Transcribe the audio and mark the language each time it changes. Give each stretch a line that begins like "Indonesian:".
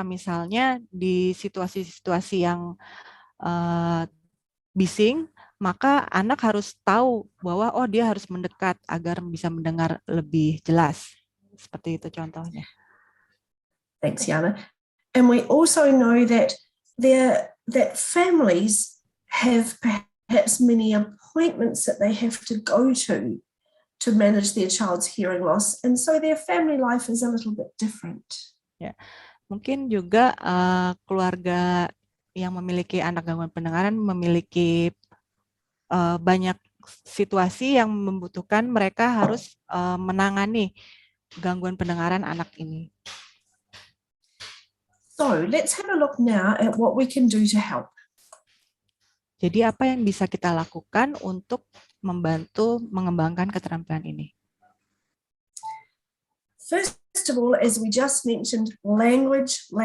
Indonesian: Misalnya di situasi-situasi yang bising, maka anak harus tahu bahwa oh dia harus mendekat agar bisa mendengar lebih jelas. Seperti itu contohnya.
English: Thanks, Yana. And we also know that families have perhaps many appointments that they have to go to manage their child's hearing loss, and so their family life is a little bit different.
Indonesian: Ya, mungkin juga keluarga yang memiliki anak gangguan pendengaran memiliki banyak situasi yang membutuhkan mereka harus menangani gangguan pendengaran anak ini.
English: So let's have a look now at what we can do to help.
Indonesian: Jadi apa yang bisa kita lakukan untuk membantu mengembangkan keterampilan ini?
English: First of all, as we just mentioned, language.